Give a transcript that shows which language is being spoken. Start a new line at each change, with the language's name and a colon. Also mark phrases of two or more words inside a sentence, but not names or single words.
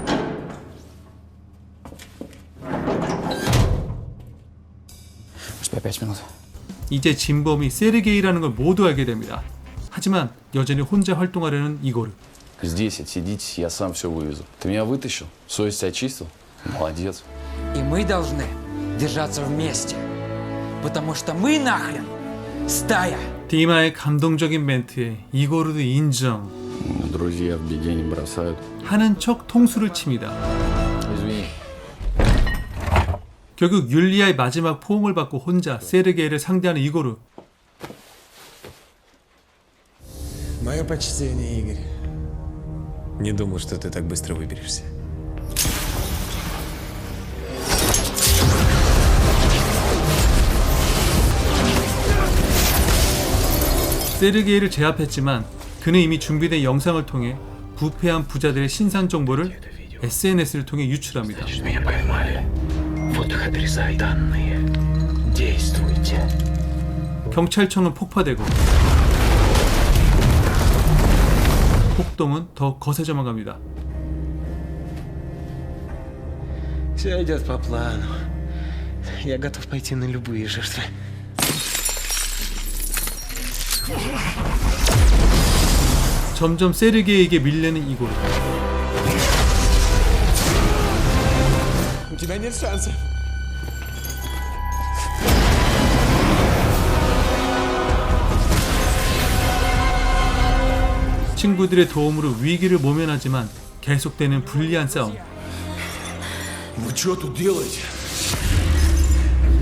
Korean: 이제 진범이 세르게이라는 걸 모두 알게 됩니다. 하지만 여전히 혼자 활동하려는 이고르.
Russian: Здесь отсидитесь, я сам все вывезу. Ты меня вытащил? Совесть очистил? Молодец. И мы должны держаться вместе. Потому что мы нахрен стая.
Korean: 디마의 감동적인 멘트에 이고르도 인정.
Russian: Друзья в беде не бросают.
Korean: 하는 척 통수를 칩니다.
Russian: Извини.
Korean: 결국 율리아의 마지막 포옹을 받고 혼자 세르게이를 상대하는 이고르.
Russian: Мое почтение, Игорь. Не думал, что ты так быстро выберешься.
Korean: 세르게이를 제압했지만 그는 이미 준비된 영상을 통해 부패한 부자들의 신상 정보를 SNS를 통해 유출합니다. 경찰청은 폭파되고 폭동은 더 거세져만 갑니다.
Russian: Все идет по плану. Я готов пойти на любые жертвы.
Korean: 점점 세르게이에게 밀리는 이고르.
Russian: У тебя нет шансов.
Korean: 친구들의 도움으로 위기를 모면하지만 계속되는 불리한 싸움.
Russian: Вы что тут делаете?